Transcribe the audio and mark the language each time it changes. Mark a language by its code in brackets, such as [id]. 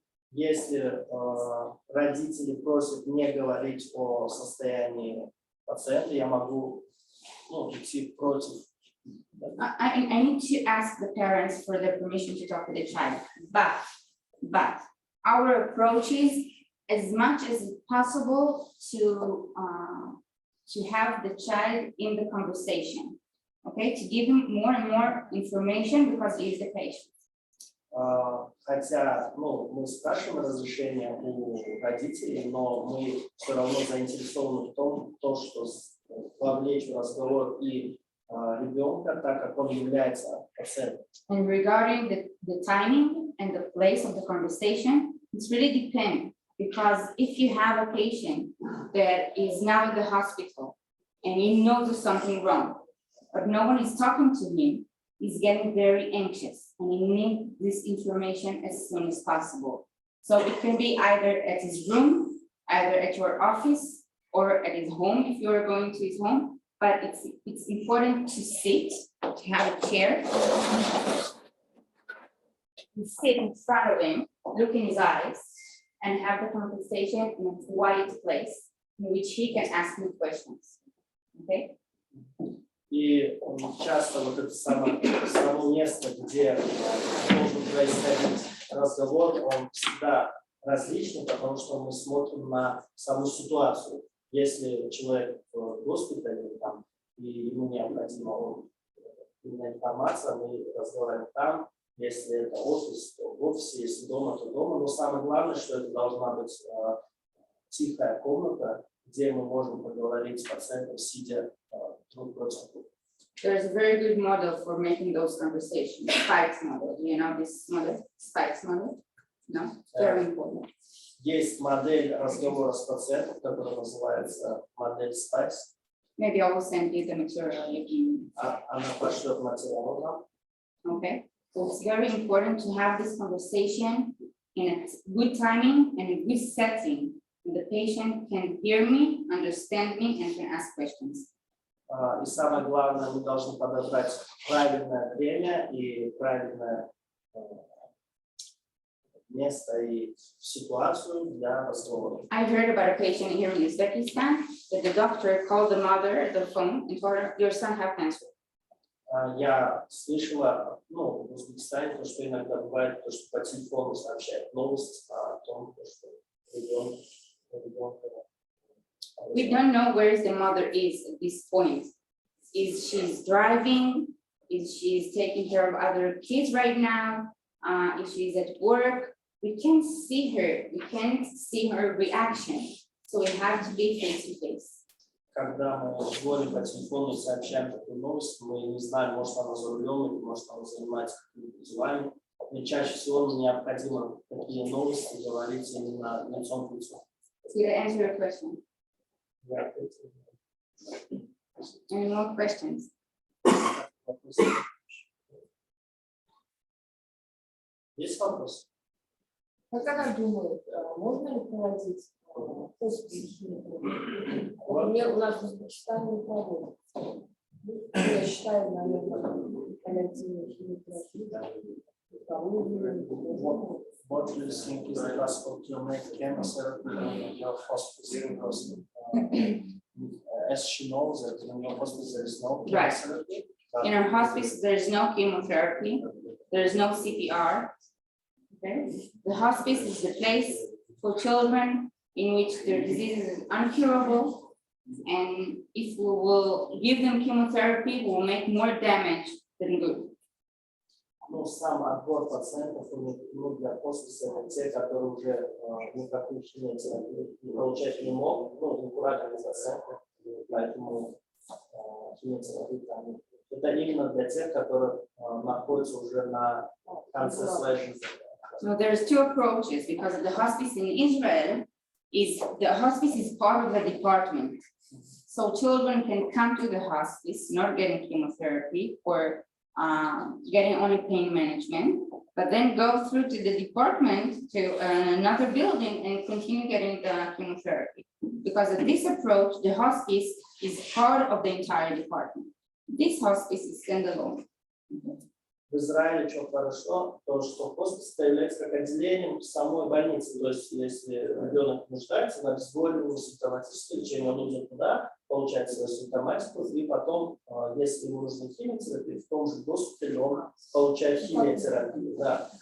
[ru] Если родители просят не говорить о состоянии пациента, я могу идти против. [en] I need to ask the parents for their permission to talk with the child, but our approach is as much as possible to have the child in the conversation, okay, to give him more and more information because he is the patient. [ru] Хотя, мы спрашиваем разрешение у родителей, но мы все равно заинтересованы в том, что вовлечь в разговор и ребенка, так как он является пациентом. [en] And regarding the timing and the place of the conversation, it's really depends, because if you have a patient that is now at the hospital and he knows there's something wrong, but no one is talking to him, he's getting very anxious and he needs this information as soon as possible. So it can be either at his room, either at your office, or at his home if you are going to his home. But it's important to sit, to have a chair, to sit in front of him, look in his eyes, and have the conversation in a quiet place in which he can ask me questions. Okay? [ru] И часто вот это само место, где должен происходить разговор, он всегда различный, потому что мы смотрим на саму ситуацию. Если человек в госпитале там, и ему необходима информация, мы разговариваем там. Если это офис, то в офисе, если дома, то дома. Но самое главное, что это должна быть тихая комната, где мы можем поговорить с пациентом, сидя друг против друга. [en] There's a very good model for making those conversations. Spikes model. Do you know this model? Spikes model? No? Very important. [ru] Есть модель разговора с пациентом, которая называется модель SPICE. [en] Maybe I will send you the material again. [ru] Она пошлет материал нам. [en] Okay. So it's very important to have this conversation in a good timing and a good setting. And the patient can hear me, understand me, and can ask questions. [ru] И самое главное, мы должны подобрать правильное время и правильное место и ситуацию для разговора. [en] I heard about a patient here in Uzbekistan that the doctor called the mother at the phone and told her, your son has cancer. [ru] Я слышала, в Узбекистане, то, что иногда бывает, то, что по телефону сообщают новость о том, что ребенка. [en] We don't know where the mother is at this point. Is she driving? Is she taking care of other kids right now? If she's at work, we can't see her. We can't see her reaction. So we have to be face to face. [ru] Когда мы звоним по телефону и сообщаем такую новость, мы не знаем, может она за рулем или может она занимается какими-то делами. И чаще всего мне необходимо такие новости говорить именно лицом к лицу. [en] Did I answer your question? Any more questions? [ru] Есть вопрос? Как она думает, можно ли проводить у нас в Узбекистане не проводят. Я считаю, наверное, паллиативную химиотерапию. [en] What do you think is the classical to make chemotherapy in your hospital? As she knows that in your hospital there is no chemotherapy. In our hospice, there is no chemotherapy. There is no CPR. Okay? The hospice is the place for children in which their disease is incurable. And if we will give them chemotherapy, we will make more damage than good. [ru] Сам отбор пациентов для хосписа это те, которые уже никакую химиотерапию получать не могут, некурабельные пациенты, поэтому химиотерапия там. Это именно для для тех, которые находятся уже на конце своей жизни. [en] So there's two approaches because the hospice in Israel is part of the department. So children can come to the hospice, not getting chemotherapy or getting only pain management, but then go through to the department to another building and continue getting the chemotherapy. Because of this approach, the hospice is part of the entire department. This hospice is standalone. [ru] В Израиле что хорошо, то что хоспис является как отделением самой больницы. То есть если ребенок нуждается в обезболивании, симптоматическое лечение, он идет туда, получает свою симптоматику, и потом, если ему нужна химиотерапия, в том же госпитале он получает химиотерапию. Да.